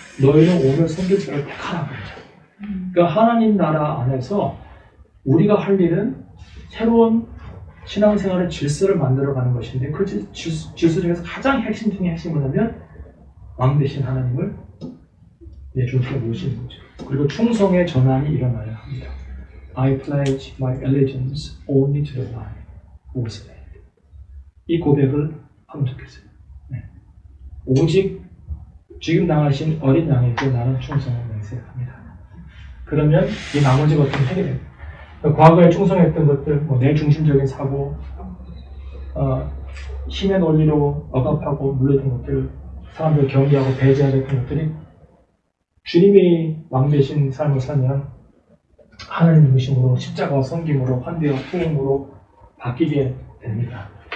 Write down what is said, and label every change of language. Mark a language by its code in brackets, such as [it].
[ko] 너희는 오늘 섬길 자를 택하라 그랬죠. 그러니까 하나님 나라 안에서 우리가 할 일은 새로운 신앙생활의 질서를 만들어가는 것인데 그 질서 중에서 가장 핵심 중에 핵심은 뭐냐면 왕 대신 하나님을 내 중심에 모시는 거죠. 그리고 충성의 전환이 일어나야 합니다. [en] I pledge my allegiance only to the Lamb who was slain. [ko] 이 고백을 하면 좋겠어요. 네. 오직 지금 당하신 어린 양에게 나는 충성을 맹세합니다. 그러면 이 나머지 것들은 해결됩니다. 과거에 충성했던 것들, 내 중심적인 사고, 힘의 논리로 억압하고 물렸던 것들, 사람들 경계하고 배제하였던 것들이 주님이 왕 되신 삶을 살면 하나님 중심으로 십자가와 섬김으로 환대와 투응으로 바뀌게 됩니다.